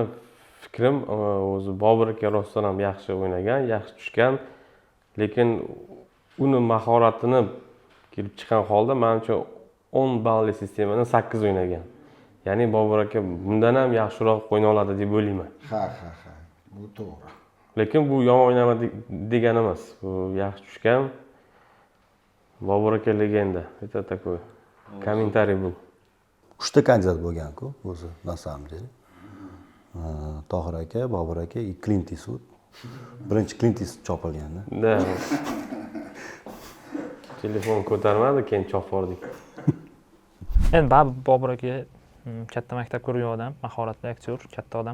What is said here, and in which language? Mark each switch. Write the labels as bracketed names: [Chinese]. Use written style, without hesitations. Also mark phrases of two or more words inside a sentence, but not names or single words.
[Uzbek] Meni fikrim o'zi Bobur aka rostdan ham yaxshi o'ynagan, yaxshi tushgan, lekin uni mahoratini kelib chiqqan holda menimcha 10 balli sistemani 8 o'ynagan. Ya'ni Bobur aka bundan ham yaxshiroq o'ynay oladi deb o'ylayman. Ha, bu to'g'ri. Lekin bu yomon o'ynamadi degani emas. Bu yaxshi tushgan. Bobur aka legenda. [Russian] Это такой [Uzbek] kommentariy bu. 3 ta kandidat bo'lgan-ku o'zi, [Russian] на самом деле. [Uzbek] Tohir aka, Bobur aka, Clint Eastwood. Birinchi Clint Eastwood chopilganda. Da. Telefon ko'tarmadi, keyin chopvordik. Endi baribir Bobur aka katta maktab ko'rgan odam, mahoratli aktyor, katta odam.